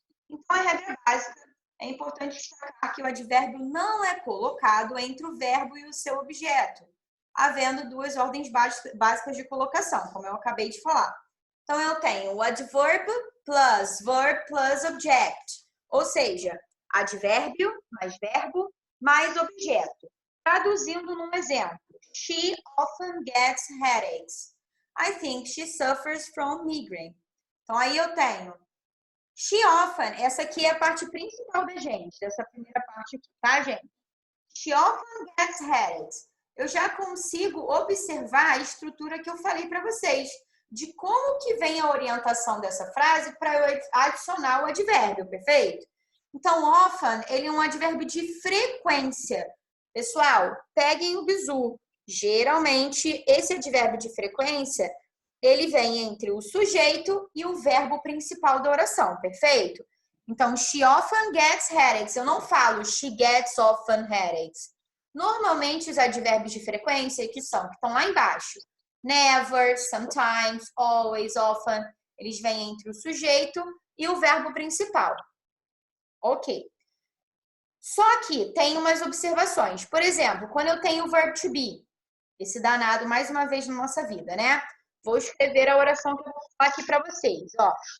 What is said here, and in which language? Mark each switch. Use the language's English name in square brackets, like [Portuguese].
[Portuguese] Então, a regra básica, é importante destacar que o advérbio não é colocado entre o verbo e o seu objeto, havendo duas ordens básicas de colocação, como eu acabei de falar. Então, eu tenho o adverb plus object, ou seja, advérbio mais verbo mais objeto. [English] Traduzindo num exemplo, she often gets headaches. I think she suffers from migraine. [Portuguese] Então, aí eu tenho she often, essa aqui é a parte principal da gente, dessa primeira parte aqui, tá, gente? [English] She often gets headaches. [Portuguese] Eu já consigo observar a estrutura que eu falei para vocês, de como que vem a orientação dessa frase para eu adicionar o advérbio, perfeito? Então, often, ele é um advérbio de frequência. Pessoal, peguem o bizu. Geralmente, esse advérbio de frequência, ele vem entre o sujeito e o verbo principal da oração, perfeito? [English] Então, she often gets headaches. [Portuguese] Eu não falo she gets often headaches. Normalmente, os advérbios de frequência que estão lá embaixo. [English] Never, sometimes, always, often. [Portuguese] Eles vêm entre o sujeito e o verbo principal. Ok. Só que tem umas observações. Por exemplo, quando eu tenho o verb to be, esse danado mais uma vez na nossa vida, né? Vou escrever a oração que eu vou falar aqui para vocês, ó.